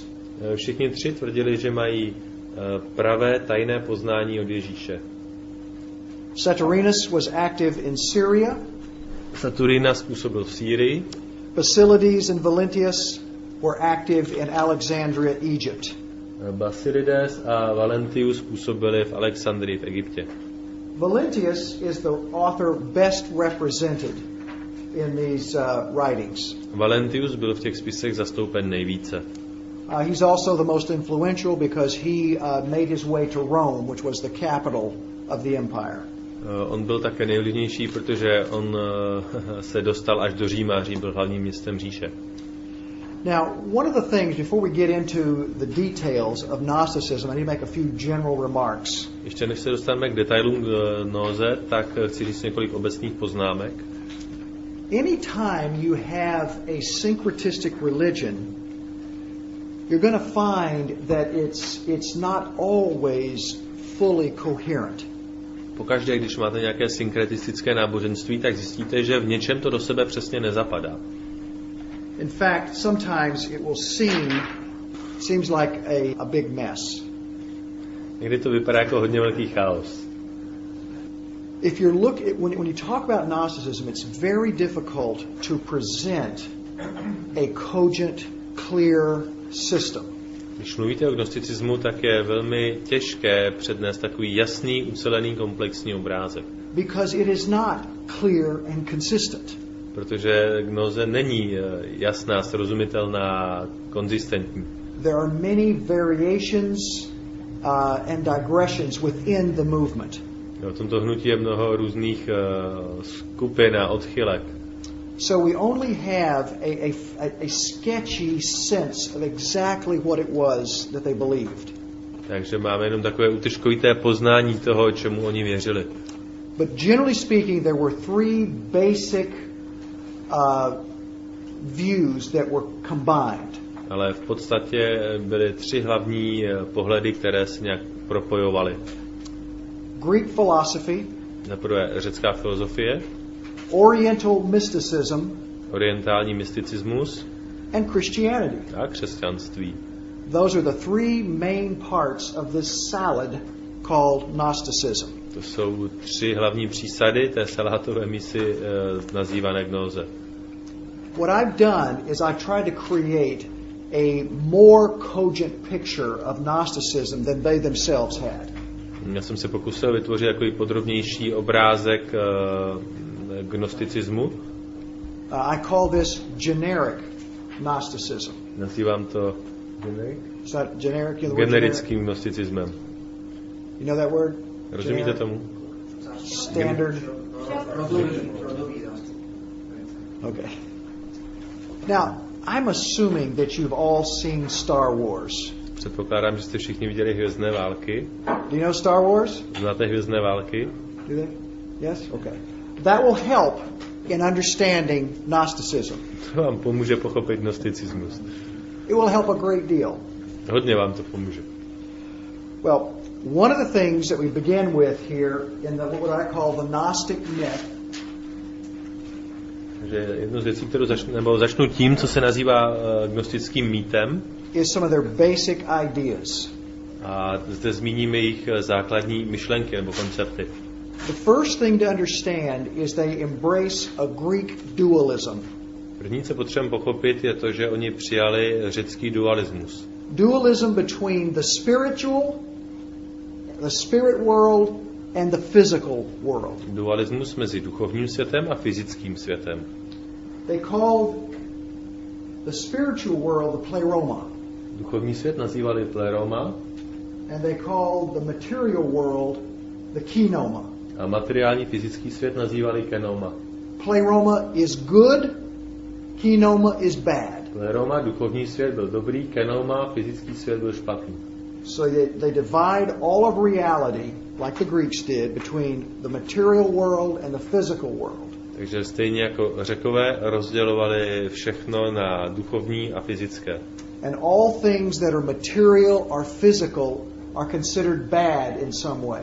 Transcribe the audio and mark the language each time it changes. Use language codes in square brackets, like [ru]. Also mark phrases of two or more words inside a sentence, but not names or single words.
[cs] Všichni tři tvrdili, že mají pravé tajné poznání od Ježíše. [en] Saturninus was active in Syria. [cs] Saturninus působil v Sýrii. [en] Basilides and Valentius were active in Alexandria, Egypt. [cs] Basilides a Valentius působili v Alexandrii v Egyptě. [en] Valentius is the author best represented in these writings. [cs] Valentius byl v těch spisech zastoupen nejvíce. [en] He's also the most influential because he made his way to Rome, which was the capital of the empire. [cs] On byl také nejvlivnější, protože on se dostal až do Říma. Řím byl hlavním městem říše. [en] Now, one of the things, before we get into the details of Gnosticism, I need to make a few general remarks. [cs] Ještě než se dostaneme k detailům Gnóze, tak chci říct několik obecných poznámek. [en] Anytime you have a syncretistic religion, you're going to find that it's not always fully coherent. [cs] Pokaždé, když máte nějaké synkretistické náboženství, tak zjistíte, že v něčem to do sebe přesně nezapadá. [en] In fact, sometimes it will seems like a big mess. [cs] Někdy to vypadá jako hodně velký chaos. [en] If you when you talk about Gnosticism, it's very difficult to present a cogent, clear system. [cs] Když mluvíte o gnosticismu, tak je velmi těžké přednést takový jasný, ucelený, komplexní obrázek. [en] Because it is not clear and consistent. [cs] Protože gnóze není jasná, srozumitelná, konzistentní. [en] There are many variations and digressions within the movement. [cs] V tomto hnutí je mnoho různých skupin a odchylek. [en] So we only have a sketchy sense of exactly what it was that they believed. [cs] Takže máme jenom takové útržkovité poznání toho, čemu oni věřili. [en] But generally speaking, there were three basic views that were combined. [cs] Ale v podstatě byly tři hlavní pohledy, které se nějak propojovaly. [en] Greek philosophy, [cs] za prvé řecká filozofie, [en] Oriental mysticism, [cs] orientální mysticismus [en] and Christianity. [cs] A křesťanství. [en] Those are the three main parts of this salad called Gnosticism. [cs] To jsou tři hlavní přísady té salátové misy nazývané gnóze. [en] What I've done is I tried to create a more cogent picture of Gnosticism than they themselves had. [cs] Já jsem se pokusil vytvořit takový podrobnější obrázek gnosticismu. [en] I call this generic Gnosticism. [cs] Nazývám to generickým gnosticismem. [en] You know that word? [cs] Rozumíte tomu? [en] Standard. Okay. Now, I'm assuming that you've all seen Star Wars. [cs] Předpokládám, že jste všichni viděli Hvězdné války. [en] Do you know Star Wars? [cs] Znáte Hvězdné války? [en] Do they? Yes? Okay. That will help in understanding Gnosticism. [cs] To vám pomůže pochopit gnosticismus. [en] It will help a great deal. [cs] Hodně vám to pomůže. [en] Well, one of the things that we begin with here in what I call the Gnostic myth. [cs] Takže jednu z věcí, kterou začnu tím, co se nazývá gnostickým mýtem, [en] is some of their basic ideas. [cs] A zde zmíním jejich základní myšlenky nebo koncepty. [en] The first thing to understand is they embrace a Greek dualism. [cs] První, co potřebujeme pochopit, je to, že oni přijali řecký dualismus. [en] Dualism between the spirit world and the physical world. [cs] Dualismus mezi duchovním světem a fyzickým světem. [en] They called the spiritual world the pleroma. [cs] Duchovní svět nazývali pleroma. [en] And they called the material world the kinoma. [cs] A materiální fyzický svět nazývali kenoma. [en] Pleroma is good, kinoma is bad. [cs] Pleroma, duchovní svět, byl dobrý, kenoma, fyzický svět byl špatný. [en] So they divide all of reality, like the Greeks did, between the material world and the physical world. [cs] Takže stejně jako Řekové rozdělovali všechno na duchovní a fyzické. [en] And all things that are material or physical are considered bad in some way.